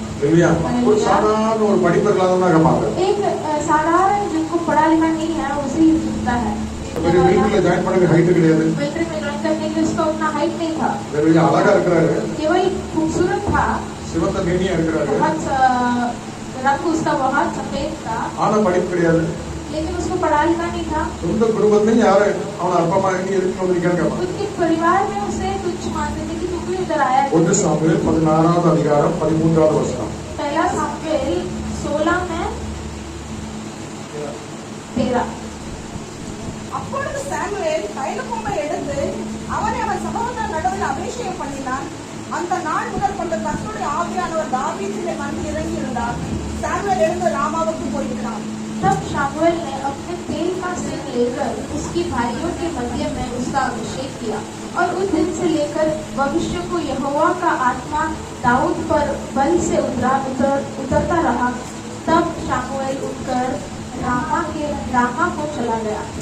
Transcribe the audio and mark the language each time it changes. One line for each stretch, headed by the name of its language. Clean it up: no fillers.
Tamil: அல்லேலூயா ஒரு சாதாரண ஒரு படிப்பறிவில்லாதவனாக பார்க்கிறார்.
Hindi: एक साधारण जिनको पढ़ा लिखा नहीं है उसे ही चुनता है।
Tamil: பெரிய மிலிட்டரியில ஜாயின் பண்ண ஹைட் கிடையாது.
Hindi: मिलिट्री में ज्वाइन करने के लिए उसका उतना हाइट नहीं था।
Tamil: அல்லேலூயா. அழகா இருக்கிறாரு.
Hindi: केवल खूबसूरत था।
Tamil: சிவந்த மேனியா இருக்கிறாரு.
Hindi: बहुत रंग उसका बहुत सफेद था।
Tamil: ஆனா படிப்பு கிடையாது.
Hindi: लेकिन उसको पढ़ा लिखा नहीं था।
Tamil: சொந்த குடும்பத்திலும் யாரு அவனை அற்பமா நீ எதுக்கு வந்திருக்கான்னு கேட்பான்.
Hindi: उसके परिवार में उसे तुच्छ मानते थे कि तू क्यों इधर आया?
Tamil: 1 சாமுவேல் 16வது அதிகாரம் 13வது வசனம்.
Hindi: पहला सामुएल 16 में 13।
Tamil: அப்பொழுது சாமுவேல் தைலக்கொம்பை எடுத்து அவனை அவன் சகோதரர் நடுவில் அபிஷேகம் பண்ணினான். அந்த நாள் முதல் கொண்டு கர்த்தருடைய ஆவியானவர் தாவீதின் வந்து இறங்கி இருந்தார். சாமுவேல் எழுந்து ராமாவுக்கு போயிருந்தான்.
Hindi: तब शामुएल ने अपने तेल का सिर लेकर उसकी भाइयों के मध्य में उसका अभिषेक किया और उस दिन से लेकर भविष्य को यहोवा का आत्मा दाऊद पर बल से उतरता रहा। तब शामुएल उठकर रामा को चला गया।